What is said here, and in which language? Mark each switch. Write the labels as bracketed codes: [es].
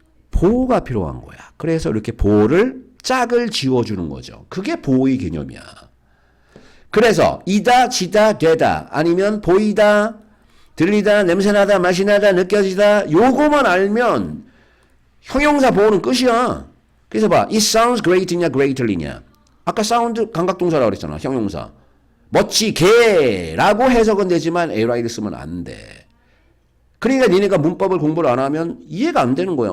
[ko] 보호가 필요한 거야. 그래서 이렇게 보호를 짝을 지워주는 거죠. 그게 보호의 개념이야. 그래서 이다, 지다, 되다 아니면 보이다, 들리다, 냄새나다, 맛이나다, 느껴지다 요거만 알면 형용사 보호는 끝이야. 그래서 봐. [en] It sounds great이냐 greatly냐. [ko] 아까 사운드 감각동사라고 그랬잖아. 형용사. 멋지게라고 해석은 되지만 ari를 쓰면 안 돼. 그러니까 니네가 문법을 공부를 안 하면 이해가 안 되는 거야.